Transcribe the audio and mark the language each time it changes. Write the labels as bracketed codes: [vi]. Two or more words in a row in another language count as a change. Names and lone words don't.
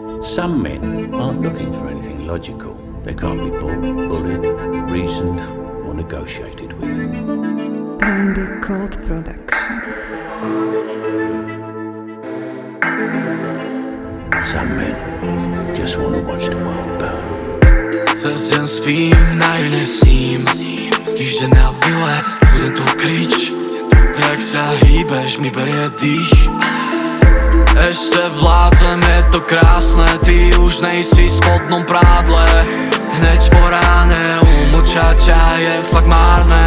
[en] Some men aren't looking for anything logical. They can't be bought, bullied, reasoned, or negotiated with. Randy Cold Production. Some men just want to watch the world burn. [sk] Cez deň spím, na ju nesním. Týždeň na vile, kľudne tu krič. Jak sa hýbeš, mi berie dých. Ešte vládzem, je to krásne. Ty už nejsi v spodnom prádle. Hneď po ráne umlčať ťa je fakt márne.